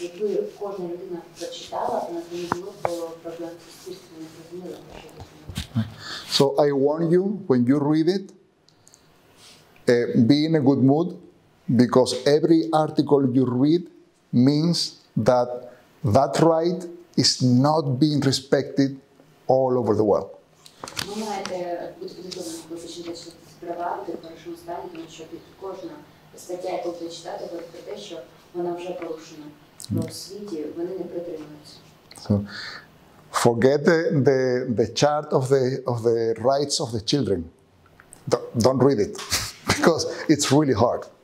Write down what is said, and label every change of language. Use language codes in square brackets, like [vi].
[uk] Якби кожна людина прочитала, то нас не було проблем з суспільством, не зрозуміло, що це. [en] So I warn you, when you read it, be in a good mood, because every article you read means that that right is not being respected all over the world. [uk] Ви маєте бути підготовлені, коли почнете справа в хорошому стані, тому що кожна стаття, яку ви читаєте, говорить про те, що вона вже порушена. Бо в світі вони не притримуються. [en] So, forget the chart of the rights of the children. Don't read it, because it's really hard.